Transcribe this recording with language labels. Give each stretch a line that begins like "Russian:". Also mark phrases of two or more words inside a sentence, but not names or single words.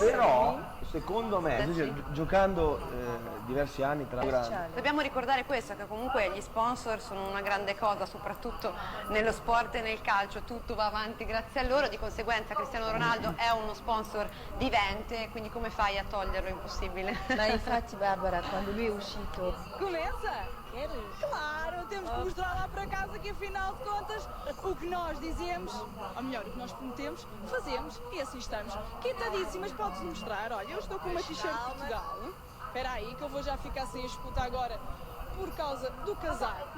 Italian: Però, secondo me, giocando diversi anni tra grandi. Dobbiamo ricordare questo, che comunque gli sponsor sono una grande cosa, soprattutto nello sport e nel calcio, tutto va avanti grazie a loro, di conseguenza Cristiano Ronaldo è uno sponsor vivente, quindi come fai a toglierlo? È impossibile. Ma infatti Barbara, quando lui è uscito...
Portuguese: Começa? Claro, temos que mostrar lá para casa que afinal de contas o que nós dizemos, ou melhor, o que nós prometemos, fazemos e assim estamos. Quitadíssimas, podes mostrar, olha, eu estou com uma t-shirt de Portugal. Espera aí que eu vou já ficar sem a escuta agora por causa do casaco.